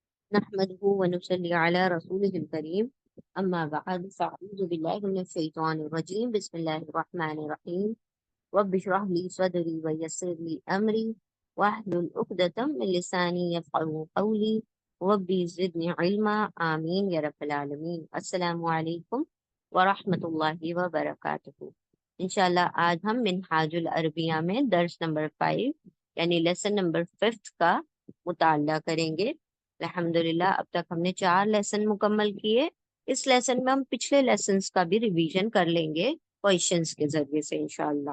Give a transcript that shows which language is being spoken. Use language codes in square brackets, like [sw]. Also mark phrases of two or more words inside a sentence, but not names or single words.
[ar] نحمده ونصلي على رسوله الكريم أما بعد فأعوذ بالله من الشيطان الرجيم بسم الله الرحمن الرحيم رب اشرح لي صدري ويسر لي أمري واحلل عقدة من لساني يفقهوا قولي رب زدني علما آمين يا رب العالمين. السلام عليكم ورحمة الله وبركاته. [ur] ان شاء اللہ آج ہم منہاج العربیہ میں درس نمبر 5 یعنی [en] lesson number 5 [ur] کا مطالعہ کریں گے. الحمدللہ اب تک ہم نے 4 لیسن مکمل کیے. اس لیسن میں ہم پچھلے لیسنز کا بھی ریویژن کر لیں گے کویسچنز کے ذریعے سے ان شاء اللہ.